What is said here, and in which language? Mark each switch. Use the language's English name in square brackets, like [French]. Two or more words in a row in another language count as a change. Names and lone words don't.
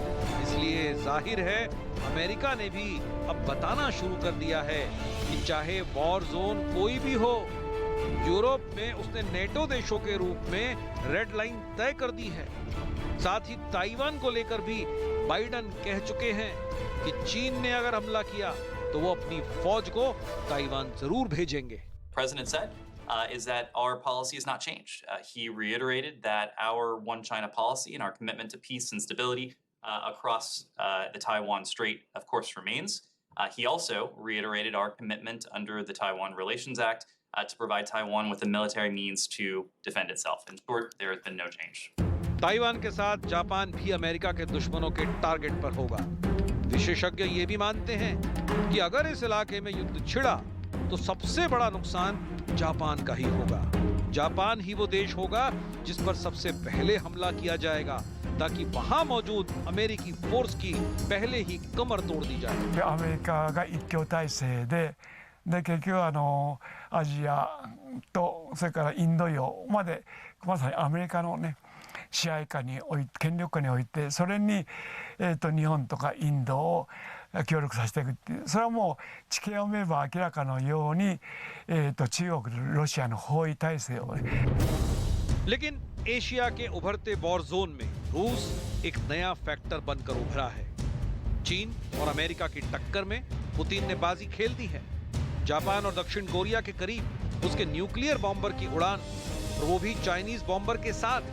[Hindi] इसलिए जाहिर है अमेरिका ने भी अब बताना शुरू कर दिया है कि चाहे [English] war zone [Hindi] कोई भी हो, यूरोप में उसने नेटो देशों के रूप में [English] red line [Hindi] तय कर दी है। साथ ही ताइवान को लेकर भी बाइडन कह चुके हैं कि चीन ने अगर हमला किया तो वो अपनी फौज को ताइवान जरूर भेजेंगे। [English] President said is that our policy has not changed. He reiterated that our One China policy and our commitment to peace and stability across the Taiwan Strait, of course, remains. He also reiterated our commitment under the Taiwan Relations Act to provide Taiwan with the military means to defend itself. In short, there has been no change. [Hindi] ताइवान के साथ जापान भी अमेरिका के दुश्मनों के टारगेट पर होगा। विशेषज्ञ ये भी मानते हैं कि अगर इस इलाके में युद्ध छिड़ा तो सबसे बड़ा नुकसान जापान का ही होगा। जापान ही वो देश होगा जिस पर सबसे पहले हमला किया जाएगा, ताकि वहां मौजूद अमेरिकी फोर्स की पहले ही कमर तोड़ दी जाए। [Japanese] アメリカが一強体制で結局アジアとそれからインド洋までまさにアメリカのね支配下において権力下においてそれに日本とかインドを協力させていくっていう、それはもう地形を見れば明らかのように中国ロシアの包囲体制をね。 [Hindi] लेकिन एशिया के उभरते [English] war zone [Hindi] में रूस एक नया फैक्टर बनकर उभरा है। चीन और अमेरिका की टक्कर में पुतिन ने बाजी खेल दी है। जापान और दक्षिण कोरिया के करीब उसके [English] nuclear bomber [Hindi] की उड़ान, और वो भी [English] Chinese bomber [Hindi] के साथ।